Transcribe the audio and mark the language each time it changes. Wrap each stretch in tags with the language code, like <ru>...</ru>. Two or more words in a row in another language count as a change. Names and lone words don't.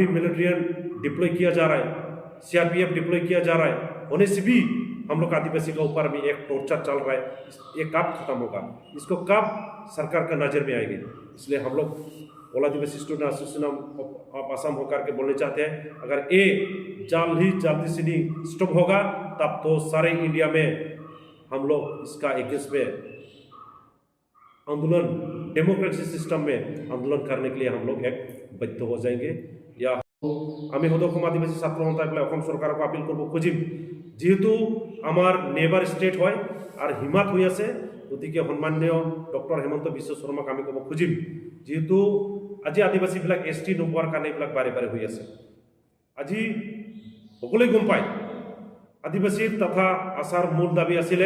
<hi>मिलिट्रियन डिप्लॉय किया जा रहा है CRPF डिप्लॉय किया जा रहा है होने से भी हम लोग आदिवासी के ऊपर में एक टॉर्चर चल रहा है ये कब खत्म होगा इसको कब सरकार का नजर में आएगी इसलिए हम लोग ऑल आदिवासी स्टूडेंट एसोसिएशन ऑफ असम होकर के बोलना चाहते हैं अगर ये जल्दी से नहीं स्टॉप होगा तब तो सारे इंडिया में हम लोग इसका अगेंस्ट में आंदोलन डेमोक्रेसी सिस्टम में आंदोलन करने के लिए हम लोग एक बाध्य हो जाएंगे</hi> <as>या আমি সদস্য আদিবাসী ছাত্র সন্থাই পেলাই অসম চৰকাৰক আপিল কৰিব খুজিম যেহেতু আমাৰ নেবাৰ ষ্টেট হয় আৰু হিমাত হৈ আছে গতিকে সন্মানীয় ডক্টৰ হেমন্ত বিশ্ব শৰ্মাক আমি ক'ব খুজিম যেহেতু আজি আদিবাসীবিলাক ST নোপোৱাৰ কাৰণে এইবিলাক বাৰে বাৰে হৈ আছে আজি সকলোৱে গম পায় আদিবাসীৰ তথা আচাৰ মূল দাবী আছিলে</as>